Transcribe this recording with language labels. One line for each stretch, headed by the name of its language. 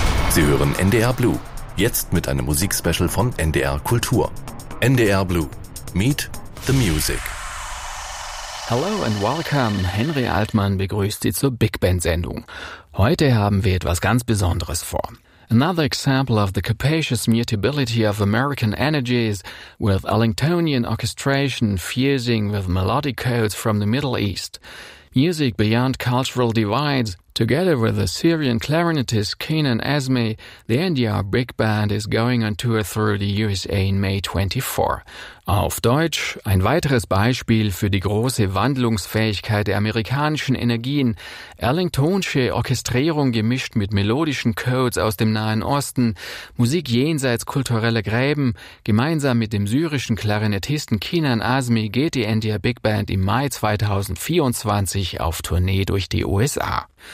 German: Sie hören NDR Blue. Jetzt mit einem Musikspecial von NDR Kultur. NDR Blue.
English: Meet the Music. Hello and welcome.
German: Henry Altmann begrüßt Sie zur Big Band Sendung. Heute haben wir etwas ganz Besonderes vor.
English: Another example of the capacious mutability of American energies, with Ellingtonian orchestration fusing with melodic codes from the Middle East. Music beyond cultural divides, together with the Syrian clarinetist Kenan Esme, the NDR Big Band is going on tour through the USA in May 24.
German: Auf Deutsch, ein weiteres Beispiel für die große Wandlungsfähigkeit der amerikanischen Energien. Ellingtonsche Orchestrierung gemischt mit melodischen Codes aus dem Nahen Osten, Musik jenseits kultureller Gräben. Gemeinsam mit dem syrischen Klarinettisten Kenan Esme geht die NDR Big Band im Mai 2024 auf Tournee durch die USA.